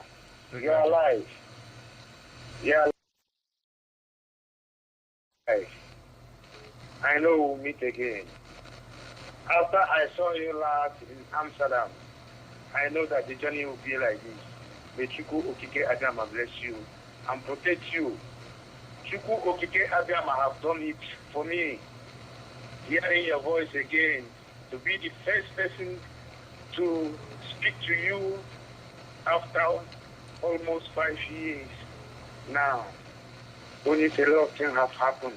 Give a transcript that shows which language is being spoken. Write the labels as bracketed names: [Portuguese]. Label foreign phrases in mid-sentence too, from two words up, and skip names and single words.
[English] You are alive. You are alive. I know we'll meet again. After I saw you last in Amsterdam, I know that the journey will be like this. May Chukwu okike abịama bless you and protect you. Chukwu okike abịama have done it for me. Hearing your voice again, to be the first person to speak to you after almost 5 years now. Only a lot of things have happened.